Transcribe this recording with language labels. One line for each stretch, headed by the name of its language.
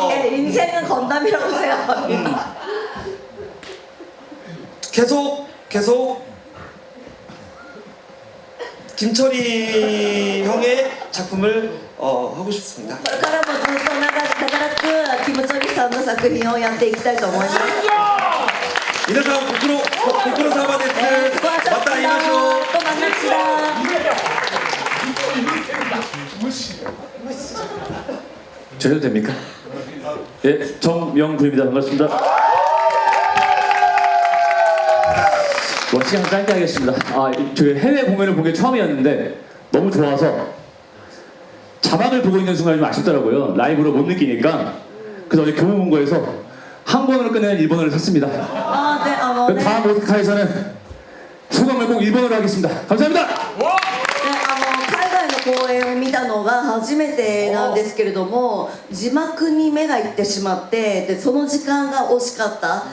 Korean: 인생은 건담이라고 생각합니다. 계속 김철이 형의 작품을 하고 싶습니다.
Japanese: これからもずっと長くキム・チョリさんの作品をやっていきたいと思います。皆さんご苦労様です。また会いましょう。
Korean: 또 만납시다. 저도 됩니까? 예, 정명구입니다. 반갑습니다. 시간 짧게 하겠습니다. 저희 해외 공연을 본 게 처음이었는데 너무 좋아서 자막을 보고 있는 순간이 좀 아쉽더라고요. 라이브로 못 느끼니까. 그래서 어제 교보문고에서 한권으로 끝내는 일본어를 샀습니다. あでね 다음 오스카에서는 소감을 꼭 일본어로 하겠습니다. 감사합니다.
Japanese: 海外の公演を見たのが初めてなんですけれども、字幕に目がいってしまって、でその時間が惜しかった。